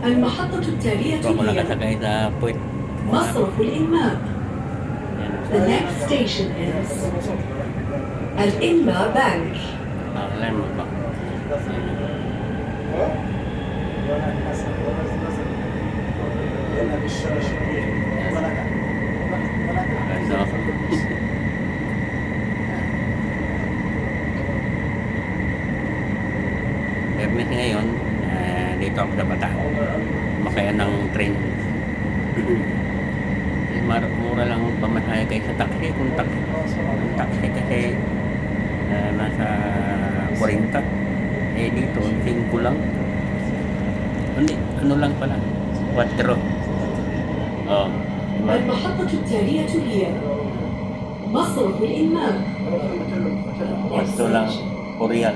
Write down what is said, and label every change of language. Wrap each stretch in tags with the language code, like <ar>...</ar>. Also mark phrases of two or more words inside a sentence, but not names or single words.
<ar>المحطة التالية</ar> <tl>Ito ako</tl> <ar>هي</ar> <tl>nakasakay sa puwit.</tl> <ar>مصرف الإنماء.</ar> <en>The next station is</en> <ar>الإنماء بانك.</ar> <tl>Alam mo ba? Ganda. Permit ngayon, dito ako sa Bata. Makaya ng train. Mura lang ang pamasahe kaysa taxi. Kung taxi kasi nasa 40. Dito, 5 lang. Hindi, ano lang pala. 4. Oh.</tl> <ar>المحطة التالية هي مصرف الإنماء.</ar> <tl>4 lang. Korean.</tl>